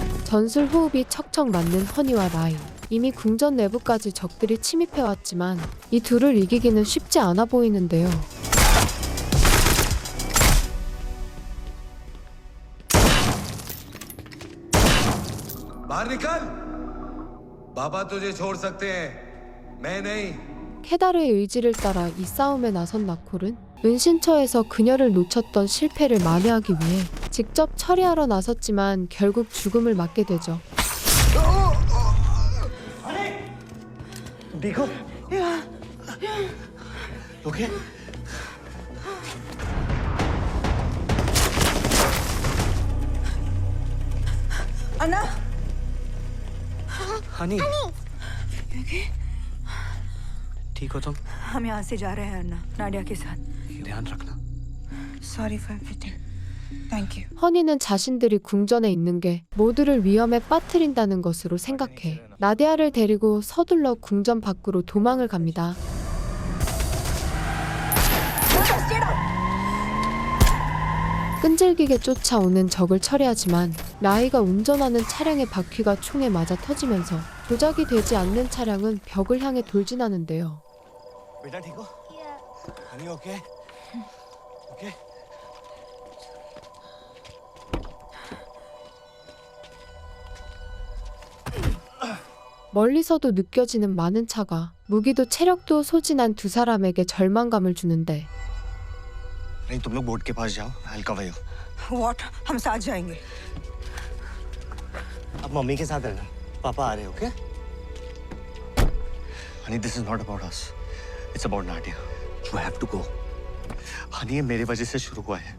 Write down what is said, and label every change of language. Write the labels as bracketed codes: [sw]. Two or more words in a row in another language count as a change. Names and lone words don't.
[ko] 전술 호흡이 척척 맞는 허니와 라인. 이미 궁전 내부까지 적들이 침입해왔지만 이 둘을 이기기는 쉽지 않아 보이는데요. [hi] बाहर निकल बाबा तुझे छोड़ सकते हैं मैं नहीं [ko] 케다르의 의지를 따라 이 싸움에 나선 나콜은 은신처에서 그녀를 놓쳤던 실패를 만회하기 위해 직접 처리하러 나섰지만 결국 죽음을 맞게 되죠. [hi] देखो ओके अन्ना हनी ठीक हो तुम हम यहाँ से जा रहे हैं अन्ना नाडिया के साथ ध्यान रखना [en] Sorry for everything. Thank you. [ko] 허니는 자신들이 궁전에 있는 게 모두를 위험에 빠뜨린다는 것으로 생각해 나디아를 데리고 서둘러 궁전 밖으로 도망을 갑니다. 끈질기게 쫓아오는 적을 처리하지만 라이가 운전하는 차량의 바퀴가 총에 맞아 터지면서 조작이 되지 않는 차량은 벽을 향해 돌진하는데요. [hi] बेटा ठीक हो हनी [en] OK OK [ko] 멀리서도 느껴지는 많은 차가 무기도 체력도 소진한 두 사람에게 절망감을 주는데 [hi] नहीं तुम लोग बोट के पास जाओ [en] I'll cover you What? [hi] हम साथ जाएंगे. अब मम्मी के साथ रहना पापा आ रहे हो [en] OK honey this is not about us it's about Nadia you have to go honey [hi] ये मेरी वजह से शुरू हुआ है